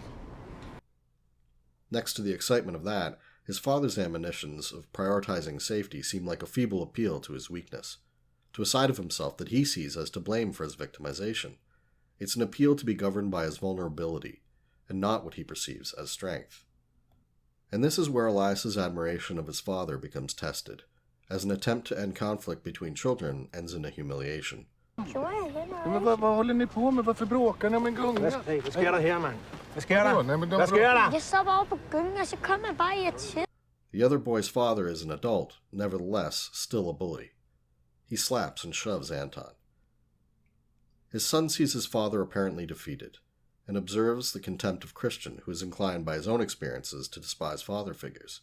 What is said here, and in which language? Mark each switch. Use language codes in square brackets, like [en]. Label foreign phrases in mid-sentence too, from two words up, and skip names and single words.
[en] Next to the excitement of that, his father's admonitions of prioritizing safety seem like a feeble appeal to his weakness, to a side of himself that he sees as to blame for his victimization. It's an appeal to be governed by his vulnerability, and not what he perceives as strength. And this is where Elias's admiration of his father becomes tested, as an attempt to end conflict between children ends in a humiliation. [sv] Men vad håller ni på med? Varför bråkar ni om en gunga? [da] Hvad sker der her, mand? Hvad sker der? Hvad sker der? Jeg så bare på gyngen, og så kom jeg bare irriteret. [en] The other boy's father is an adult, nevertheless still a bully. He slaps and shoves Anton. His son sees his father apparently defeated, and observes the contempt of Christian, who is inclined by his own experiences to despise father figures.